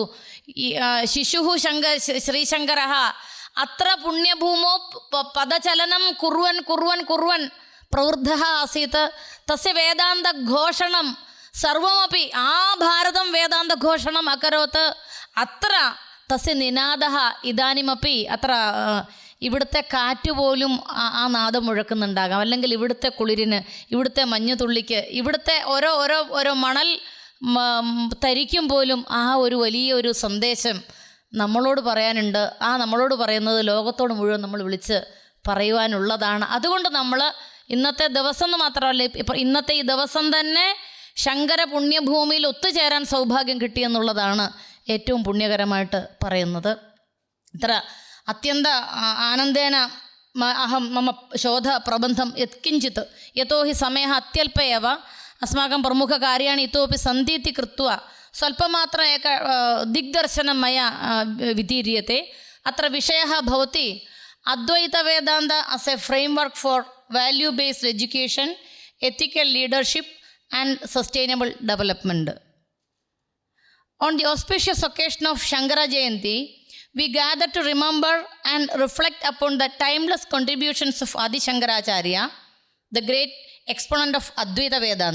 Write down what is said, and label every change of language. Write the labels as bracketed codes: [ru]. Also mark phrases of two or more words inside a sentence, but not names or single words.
[sa] शिशुः श्रीशङ्करः अत्र पुण्यभूमौ पदचलनं कुर्वन् कुर्वन् कुर्वन् प्रवृद्धः आसीत्. तस्य वेदान्तघोषणं सर्वमपि आभारतं वेदान्तघोषणम् अकरोत्. अत्र तस्य निनादः इदानीमपि अत्र [ml] ഇവിടുത്തെ കാറ്റ് പോലും ആ നാദം മുഴക്കുന്നുണ്ടാകാം. അല്ലെങ്കിൽ ഇവിടുത്തെ കുളിരിന്, ഇവിടുത്തെ മഞ്ഞുതുള്ളിക്ക്, ഇവിടുത്തെ ഓരോ മണൽ തരിക്കും പോലും ആ ഒരു വലിയൊരു സന്ദേശം നമ്മളോട് പറയാനുണ്ട്. ആ നമ്മളോട് പറയുന്നത് ലോകത്തോട് മുഴുവൻ നമ്മൾ വിളിച്ച് പറയുവാനുള്ളതാണ്. അതുകൊണ്ട് നമ്മൾ ഇന്നത്തെ ദിവസം എന്ന് മാത്രമല്ല, ഇന്നത്തെ ഈ ദിവസം തന്നെ ശങ്കര പുണ്യഭൂമിയിൽ ഒത്തുചേരാൻ സൗഭാഗ്യം കിട്ടിയെന്നുള്ളതാണ് ഏറ്റവും പുണ്യകരമായിട്ട് പറയുന്നത്. [sa] ഇത്ര അത്യന്ത ആനന്ദേന അഹം മമ ശോധപ്രബന്ധം യത്കിഞ്ചിत् യतो हि समयः अत्यल्प एव अस्माकं प्रमुखकार्याणि इतोपि सन्ति इति कृत्वा स्वल्पमात्र एक दिग्दर्शनं मया वितीर्यते. अत्र विषयः भवति अद्वैतवेदान्त [en] as a framework for value based education, ethical leadership and sustainable development. On the auspicious occasion of Shankara Jayanti, we gather to remember and reflect upon the timeless contributions of Adi Shankaracharya, the great exponent of Advaita Vedanta.